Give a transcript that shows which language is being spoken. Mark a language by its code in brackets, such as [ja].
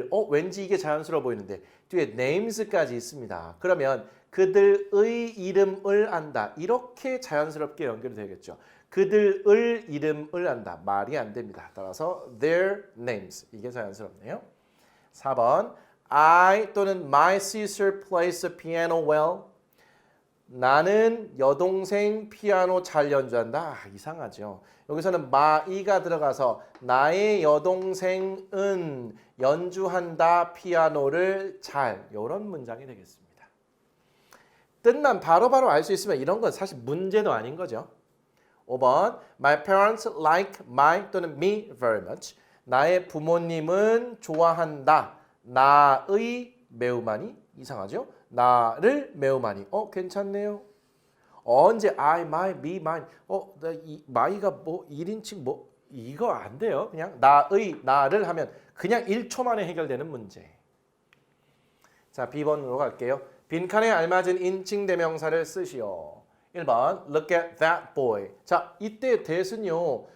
[ko] 왠지 이게 자연스러워 보이는데 뒤에 names까지 있습니다. 그러면 그들의 이름을 안다. 이렇게 자연스럽게 연결이 되겠죠. 그들의 이름을 안다. 말이 안 됩니다. 따라서 [en] their names. [ko] 이게 자연스럽네요. [en] 4번 I [ko] 또는 [en] my sister plays the piano well. [ko] 나는 여동생 피아노 잘 연주한다. 이상하죠. 여기서는 my가 들어가서 나의 여동생은 연주한다 피아노를 잘. 이런 문장이 되겠습니다. 뜻만 바로바로 알 수 있으면 이런 건 사실 문제도 아닌 거죠. [en] 5번 My parents like my [ko] 또는 [en] me very much. [ko] 나의 부모님은 좋아한다. 나의 매우 많이. 이상하죠? 나를 매우 많이. 괜찮네요. 언제 [en] I, my, me, mine. [ko] my가 뭐 1인칭 뭐 이거 안 돼요. 그냥 나의, 나를 하면 그냥 1초 만에 해결되는 문제. 자, B번으로 갈게요. 빈칸에 알맞은 인칭 대명사를 쓰시오. [en] 1번 Look at that boy. [ko] 자, 이때 [en] that은요.